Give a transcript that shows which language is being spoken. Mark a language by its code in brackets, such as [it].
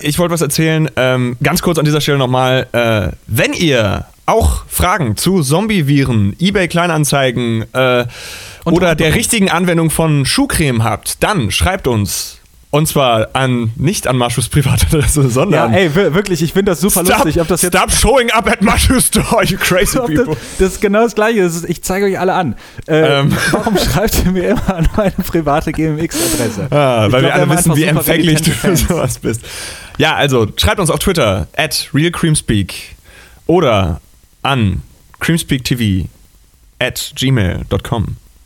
[de] Ich wollte was erzählen, ganz kurz an dieser Stelle nochmal. Wenn ihr auch Fragen zu Zombie-Viren, eBay-Kleinanzeigen oder der richtigen Anwendung von Schuhcreme habt, dann schreibt uns. Und zwar an nicht an Marschus Privatadresse, sondern... Ja, ey, wirklich, ich finde das super lustig. Ob das jetzt [en] stop showing up at Marschus Door, you crazy people. [de] Das ist genau das Gleiche. Das ist, ich zeige euch alle an. Warum schreibt ihr mir immer an meine private GMX-Adresse? Ah, weil glaub, wir alle wissen, wie empfänglich du für sowas bist. Ja, also schreibt uns auf Twitter at realcreamspeak oder an creamspeaktv@gmail.com.